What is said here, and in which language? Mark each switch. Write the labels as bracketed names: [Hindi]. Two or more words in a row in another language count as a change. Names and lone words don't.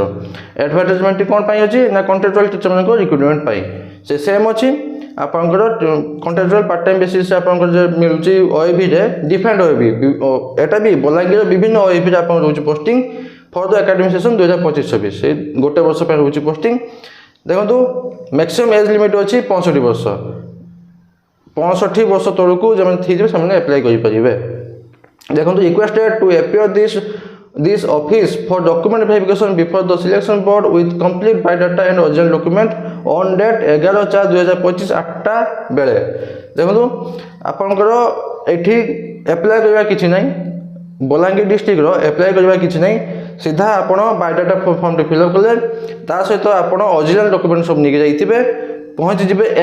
[Odia] ଆଡଭର୍ଟାଇଜମେଣ୍ଟଟି କ'ଣ ପାଇଁ ଅଛି ନା କଣ୍ଟ୍ରାକ୍ଚୁଆଲ ଟିଚରମାନଙ୍କ ରିକ୍ରୁଟମେଣ୍ଟ ପାଇଁ, ସେ ସେମ୍ ଅଛି ଆପଣଙ୍କର [English] contractual part time [Odia] ବେସିସ୍ରେ ଆପଣଙ୍କର ଯେ ମିଳୁଛି ଓଏଭିରେ, ଡିଫେଣ୍ଡ ଓଏଭି, ଏଟା ବି ବଲାଙ୍ଗୀର ବିଭିନ୍ନ ଓଏଭିରେ ଆପଣଙ୍କର ରହୁଛି [English] posting for the academic session [Odia] 2025-26, ସେ ଗୋଟେ ବର୍ଷ ପାଇଁ ରହୁଛି ପୋଷ୍ଟିଂ। ଦେଖନ୍ତୁ [English] maximum age limit [Odia] ଅଛି 65 ବର୍ଷ, 65 ବର୍ଷ ତଳକୁ ଯେଉଁମାନେ ଥିବେ ସେମାନେ ଆପ୍ଲାଏ କରିପାରିବେ। [English] ଦେଖନ୍ତୁ requested to appear this office for document verification before the selection board with complete biodata and original document on date 11/4/2025 [Odia] 8ଟା ବେଳେ। ଦେଖନ୍ତୁ ଆପଣଙ୍କର ଏଠି ଆପ୍ଲାଏ କରିବା କିଛି ନାହିଁ, ବଲାଙ୍ଗୀର ଡିଷ୍ଟ୍ରିକ୍ଟର ଆପ୍ଲାଏ କରିବା କିଛି ନାହିଁ, ସିଧା ଆପଣ ବାୟୋଡାଟା ଫର୍ମଟି ଫିଲ୍ଅପ୍ କଲେ, ତା ସହିତ ଆପଣ [English] original document [Odia] ସବୁ ନେଇକି ଯାଇଥିବେ, ପହଞ୍ଚିଯିବେ